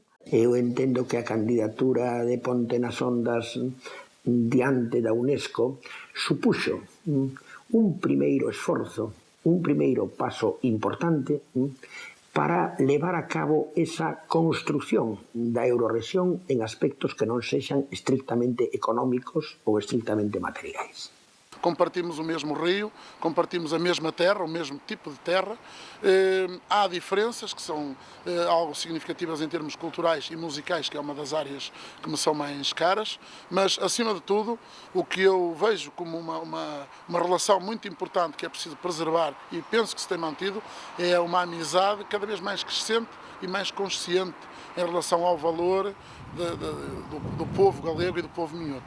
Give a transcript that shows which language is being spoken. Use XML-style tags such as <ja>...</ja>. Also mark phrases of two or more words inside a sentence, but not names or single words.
<gl>Eu entendo que a candidatura de Ponte nas Ondas diante da UNESCO supuxo un primeiro esforzo, un primeiro paso importante para levar a cabo esa construción da Eurorrexión en aspectos que non sexan estrictamente económicos ou estrictamente materiais. Compartimos o mesmo rio, compartimos a mesma terra, o mesmo tipo de terra.</gl> <pt>Há diferenças que são algo significativas em termos culturais e musicais, que é uma das áreas que me são mais caras, mas, acima de tudo, o que eu vejo como uma relação muito importante que é preciso preservar e penso que se tem mantido é uma amizade cada vez mais crescente e mais consciente em relação ao valor do povo galego e do povo minhoto.</pt>